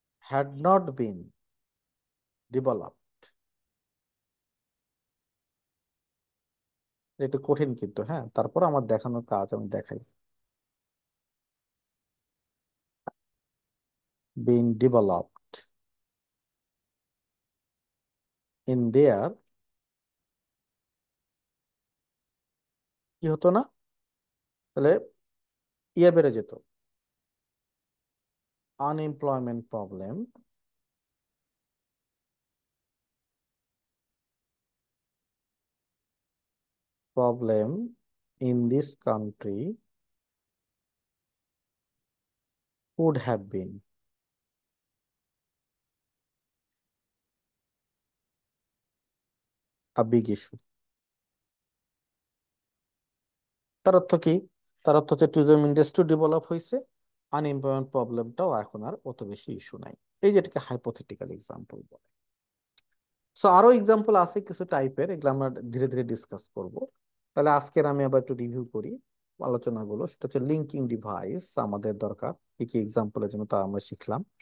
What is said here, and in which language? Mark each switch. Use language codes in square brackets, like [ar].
[en] had not been developed। [bn] একটু কঠিন কিন্তু, হ্যাঁ, তারপর আমার দেখানোর কাজ আমি দেখাই। [en] been developed in their, [bn] কি হতো না, তাহলে ইয়ে বেড়ে যেত, unemployment problem, [en] problem in this country would have been a big issue। [bn] তার অর্থ কি? তার অর্থ হচ্ছে ট্যুরিজম ইন্ডাস্ট্রি ডেভেলপ হয়েছে, আনএমপ্লয়মেন্ট প্রবলেমটাও এখন আর অত বেশি ইস্যু নাই। এই যেটাকে হাইপোথেটিক্যাল এক্সাম্পল বলে। সো আরো এক্সাম্পল আছে কিছু টাইপের, এগুলো আমরা ধীরে ধীরে ডিসকাস করব। তাহলে আজকের আমি আবার একটু রিভিউ করি আলোচনাগুলো। সেটা হচ্ছে লিঙ্কিং ডিভাইস আমাদের দরকার কি কি এক্সাম্পলের জন্য, তা আমরা শিখলাম।